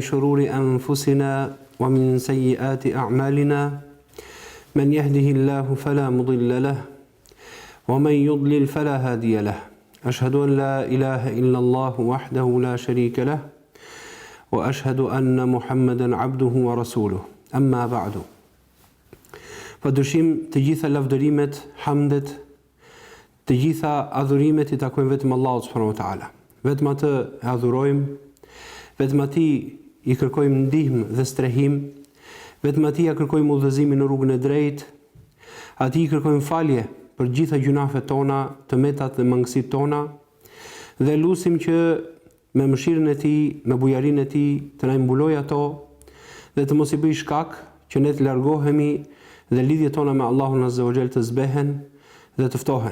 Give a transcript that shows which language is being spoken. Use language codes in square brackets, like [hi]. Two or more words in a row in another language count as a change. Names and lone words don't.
[ar] شرور أنفسنا ومن سيئات أعمالنا من يهده الله فلا مضل له ومن يضلل فلا هادي له أشهد أن لا إله إلا الله وحده لا شريك له وأشهد أن محمدا عبده ورسوله أما بعد [sq] فدشim të gjitha lavdërimet, hamdet, të gjitha adhurimet I takojnë vetëm Allahut [ar] سبحانه وتعالى. [sq] Vetëm atë e adhurojmë, vetëm atij I kërkojmë ndihmë dhe strehim, vetëm atij ja kërkojmë udhëzimin në rrugën e drejtë, atij I kërkojmë falje për gjitha gjunafet tona, të metat dhe mangësitë tona, dhe lutim që me mëshirën e Tij, me bujarinë e Tij, të na mbulojë ato dhe të mos I bëj shkak që ne të largohemi dhe lidhjet tona me Allahun [ar] عز وجل [sq] të zbehen dhe të ftohen.